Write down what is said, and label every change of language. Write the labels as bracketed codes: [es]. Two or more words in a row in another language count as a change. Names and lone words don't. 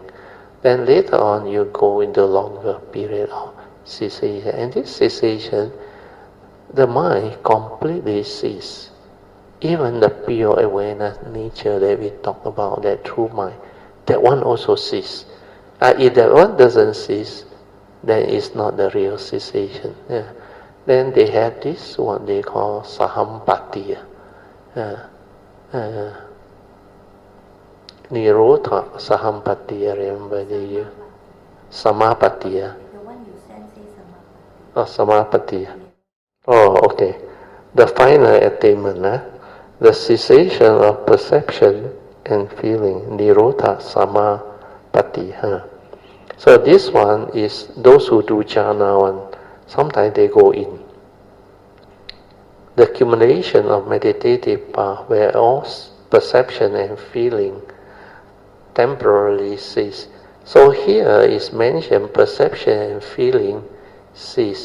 [en] Then later on you go into longer period of cessation, and this cessation, the mind completely ceases. Even the pure awareness nature that we talk about, that true mind, that one also ceases. If that one doesn't cease, then it's not the real cessation. Then they have this, what they call sahampatiya. [pi] Nirodha sahampatiya, [en] remember they use. [pi] Samapatiya. [en] The one you sent says samapati. Oh, samapatiya. Oh, okay. The final attainment, the cessation of perception and feeling, [pi] nirodha samapati. [en] So this one is those who do jhana one. Sometimes they go in. The accumulation of meditative path, where all perception and feeling temporarily cease. So here is mentioned perception and feeling cease.